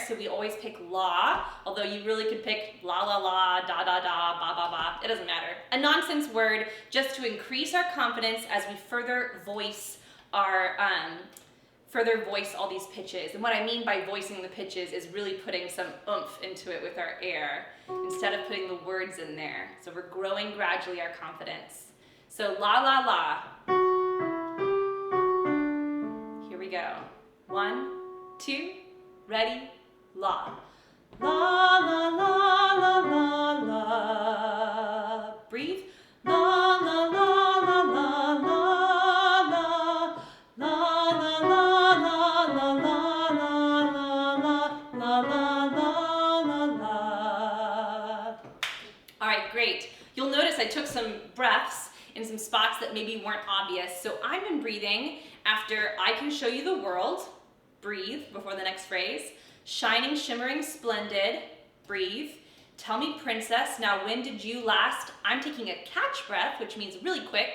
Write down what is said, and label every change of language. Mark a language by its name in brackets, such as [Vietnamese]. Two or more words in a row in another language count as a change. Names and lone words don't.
[English] So we always pick la, although you really could pick la la la, da da da, ba ba ba, it doesn't matter. A nonsense word just to increase our confidence as we further voice all these pitches. And what I mean by voicing the pitches is really putting some oomph into it with our air instead of putting the words in there. So we're growing gradually our confidence. So la la la. Here we go. 1, 2, ready, la. La la la la la la. Breathe. La la la la la la la. La la la la la la la la la la la. All right, great. You'll notice I took some breaths in some spots that maybe weren't obvious. So I've been breathing after I can show you the world. Breathe before the next phrase. Shining, shimmering, splendid. Breathe. Tell me, princess, now when did you last? I'm taking a catch breath, which means really quick.